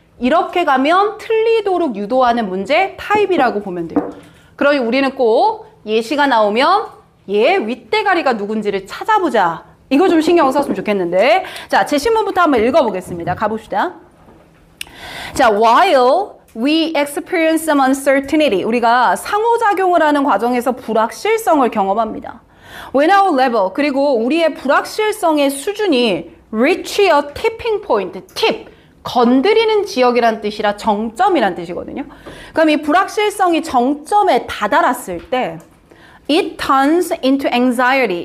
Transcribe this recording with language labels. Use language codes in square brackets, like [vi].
[ko] 이렇게 가면 틀리도록 유도하는 문제 타입이라고 보면 돼요. 그러니 우리는 꼭 예시가 나오면 얘 윗대가리가 누군지를 찾아보자. 이거 좀 신경 썼으면 좋겠는데. 자, 제시문부터 한번 읽어보겠습니다. 가봅시다. 자, while [en] we experience some uncertainty. [ko] 우리가 상호작용을 하는 과정에서 불확실성을 경험합니다. [en] When our level, [ko] 그리고 우리의 불확실성의 수준이 [en] reach a tipping point, tip, [ko] 건드리는 지역이란 뜻이라 정점이란 뜻이거든요. 그럼 이 불확실성이 정점에 다다랐을 때 [en] it turns into anxiety.